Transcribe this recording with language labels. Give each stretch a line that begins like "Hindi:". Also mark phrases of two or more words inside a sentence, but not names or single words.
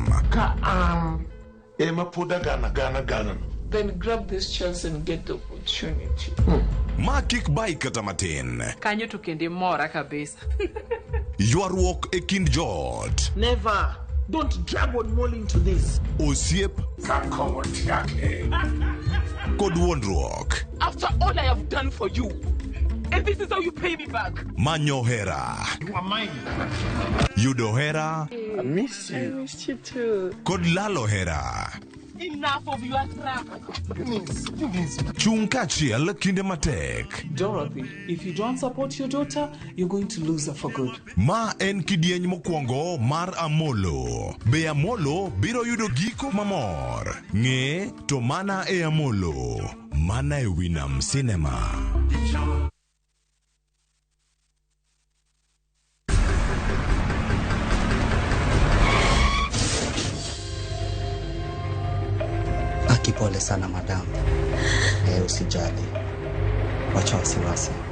Luo (Kenya and Tanzania): Ka ema poda gana.
English: Then grab this chance and get the opportunity.
Luo (Kenya and Tanzania): Ma kik bai kata matin. Kanyo to kende mora kabisa. Ywaruok e kind joot.
English: Never. Don't drag one more into this.
Luo (Kenya and Tanzania): Osiep. Kod wuondruok.
English: After all I have done for you, And this is how you pay me back.
Luo (Kenya and Tanzania): Manyo hera.
English: You are mine.
Luo (Kenya and Tanzania): Yudo hera.
English: I miss you. I miss you too.
Luo (Kenya and Tanzania): Kod lalo hera.
English: Enough of your trap. You means.
Luo (Kenya and Tanzania): Chung kachiel kinde matek.
English: Dorothy, if you don't support your daughter, you're going to lose her for good.
Luo (Kenya and Tanzania): Ma en kidieny mokwongo mar Amolo. Be Amolo biro yudo giko mamor. Ng'e to mana e Amolo. Mana e Winam Cinema.
Swahili: Pole sana madam. Usijali. Wacha wasiwasi.